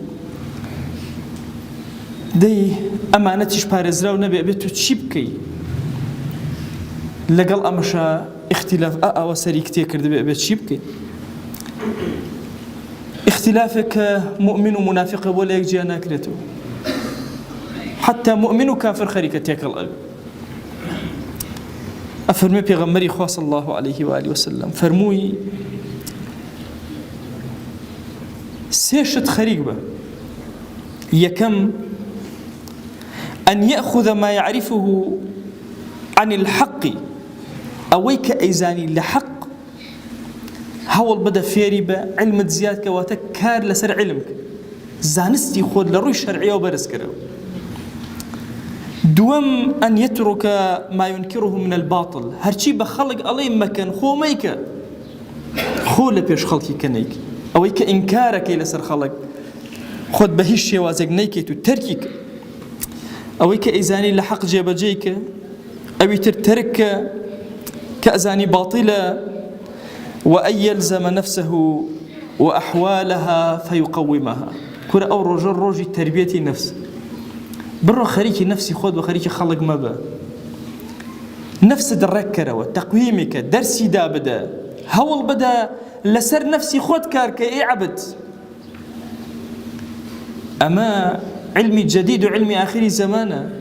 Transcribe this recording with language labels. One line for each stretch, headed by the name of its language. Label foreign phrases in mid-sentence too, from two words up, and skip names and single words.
Central Kurdish: دەی ئەمانەتیش پارێزراو نەبێ، بێت تۆ چی بکەی؟ لەگەڵ ئەمەشە اختلاف ئەوە سەری کتێ کردبێ، بێت چی بکەی؟ اختلافێک کە مؤمن و منافقە بۆ لە یەک جیا ناکرێتەوە، حتى مؤمن و کافر خەریکە تێکەڵ ئەوێ. ئەفەرمێ پێغەمبەری خوا
Arabic: صلی الله عليه و آله وسلم
Central Kurdish: فەرمووی سێ شت خەریک بە.
Arabic: یەکەم أن يأخذ ما يعرفه عن الحق،
Central Kurdish: ئەوەی کە ئەیزانی لە حەق هەوڵ بدە فێری بە، علمت زیاد کەواتە کار لەسەر علم کە، زانستی خۆت لە ڕووی شەرعیەوە بەرز کەرەوە.
Arabic: دووەم أن يترك ما ينكره من الباطل،
Central Kurdish: هەرچی بە خەڵک ئەڵێ مەکەن خۆ مەیکە، خۆ لە پێش خەڵکی کە نەیکە. ئەوەی کە ئینکارەکەی لەسەر خەڵک خۆت بە هیچ شێوازێک نەیکەیت و تەرکی کە. ئەوەی کە ئەیزانی لە حەق جێبەجێی کە، ئەوی تر تەرکە کە ئەزانی باطیلە.
Arabic: وأن يلزم نفسه وأحوالها فيقومها،
Central Kurdish: کورە ئەو ڕۆژە ڕۆژی تربیەتی نفس، بڕۆ خەریکی نفسی خۆت بە خەریکی خەڵک مەبە، نفست ڕێککەرەوە، تەقویمیکە، دەرسی دابدە، هەوڵ بدە لەسەر نفسی خۆت کارکە. ئێ عەبد، ئەمە علمی جەدید و علمی ئاخری زەمانە.